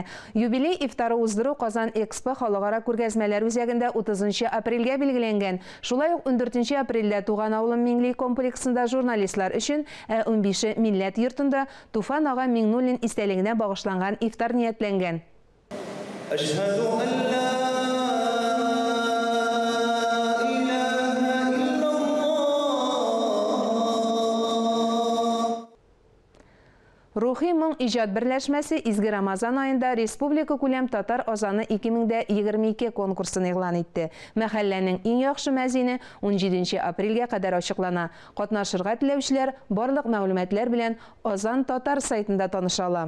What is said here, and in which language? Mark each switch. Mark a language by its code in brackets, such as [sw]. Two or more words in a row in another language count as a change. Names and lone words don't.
[tt] Юбилей ифтары уздыру Казан Экспо халыкара күргәзмәләр үзәгендә 30 апрельгә билгеләнгән. Шулай ук 14 апрельдә Туган авылым милли комплексында журналистлар өчен, 15 милләт йортында Туфан ага Миңнуллин истәлегенә багышланган ифтар ниятләнгән. [ar] أشهد أن لا إله إلا الله. [tt] Рухи моң иҗат берләшмәсе изге Рамазан аенда республика күләм татар азаны 2022 конкурсын игълан итте. Мәхәлләнең иң яхшы мәзине 17 апрельгә кадәр ачыклана. Катнашырга теләүчеләр барлык мәгълүматлар белән Азан татар сайтында таныша ала.